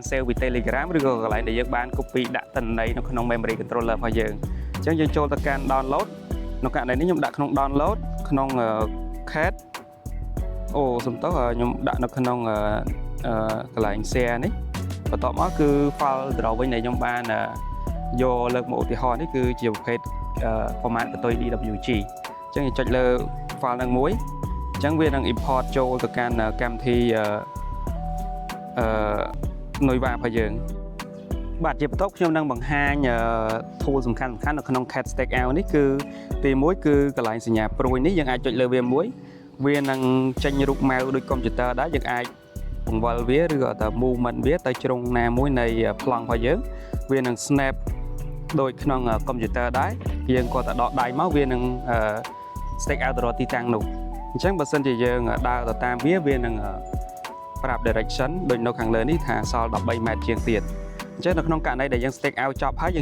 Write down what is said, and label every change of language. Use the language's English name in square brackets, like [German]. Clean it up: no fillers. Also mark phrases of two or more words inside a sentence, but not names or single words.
[Khmer] save ពី Telegram ឬក៏កន្លែងដែលយើងបាន copy ដាក់ទិន្នន័យនៅក្នុង [English] memory controller [Khmer] របស់យើងអញ្ចឹងយើងចូលទៅកាន់ download ក្នុងករណីនេះខ្ញុំដាក់ក្នុង download ក្នុង CAD អូសំទោសខ្ញុំដាក់នៅក្នុងកន្លែង share នេះបន្ទាប់មកគឺ [English] file drawing [Khmer] ដែលខ្ញុំបានយកលើកមកឧទាហរណ៍នេះគឺជាប្រភេទ format កតុយ DWG អញ្ចឹងយើងចុចលើ file ហ្នឹងមួយអញ្ចឹងវានឹង import ចូលទៅកាន់កម្មវិធី Nuva របស់យើងបាទជាបន្ទាប់ខ្ញុំនឹងបង្ហាញ tool សំខាន់ៗនៅក្នុង [English] cat stake out [Khmer] នេះគឺទី1គឺកន្លែងសញ្ញាព្រួយនេះយើងអាចចុចលើវាមួយវានឹងចេញរូបម៉ៅដូច computer ដែរយើងអាចបង្វិលវាឬក៏ទៅ movement វាទៅជ្រុងណាមួយនៃប្លង់របស់យើងវានឹង snap ដូចក្នុង computer ដែរ យើងគាត់ទៅដកដៃមកវានឹង [English] stake out [Khmer] ទៅរកទីតាំងនោះអញ្ចឹងបើសិនជាយើងដើរទៅតាមវានឹងប្រាប់ direction ដូចនៅខាងលើនេះថាសល់13ម៉ែត្រជាងទៀតអញ្ចឹងនៅក្នុងករណីដែលយើង [English] stake out [Khmer] ចប់ហើយយើង